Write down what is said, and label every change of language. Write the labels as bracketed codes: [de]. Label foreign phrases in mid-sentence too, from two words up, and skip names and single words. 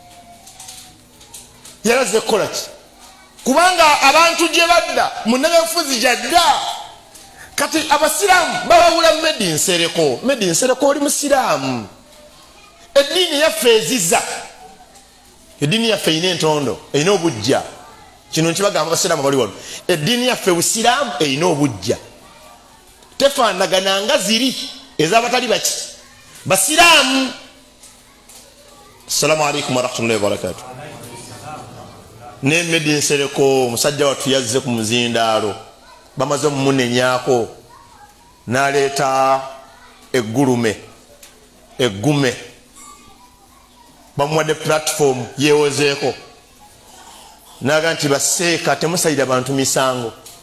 [lg] yalaze kukola ki kubanga abantu gye badda munnabyabufuzi gyadda kati abasiraamu babawula Medin Sereko oli musiraamu eddiini yaffe eziza eddiini yaffe erina entondo erina obujja kino nkibagamba abasiraamu bali wano eddiini yaffe busiraamu erina obujja tefaanagananga ziri ez'abatali baki basiraamu. [ar] السلام عليكم ورحمة الله وبركاته. [lg] Ne Medin Sereko musajja wattu yazze ku muzindaalo bamaze mumunenyaako n'aleeta eggume bamuwadde platform yeewozeeko naga nti baseeka temusalira bantu misango